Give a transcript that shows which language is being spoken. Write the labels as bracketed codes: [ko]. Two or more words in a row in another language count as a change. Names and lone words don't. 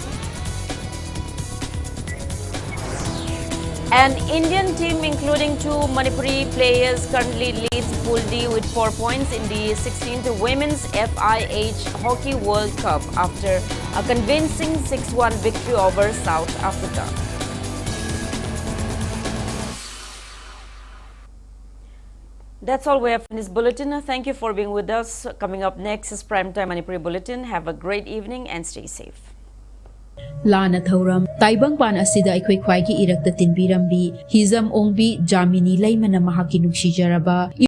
[en] An Indian team including 2 Manipuri players currently leads Pool D with 4 points in the 16th Women's FIH Hockey World Cup after a convincing 6-1 victory over South Africa. That's all we have in this bulletin. Thank you for being with us. Coming up next is Primetime Manipuri Bulletin. Have a great evening and stay safe. [mni] Lana Thauram, Taibang Pan Asida Equai Irak the Tinbirambi, Hizam Ongbi, Jamini Laymana Mahaki Nukshijaraba.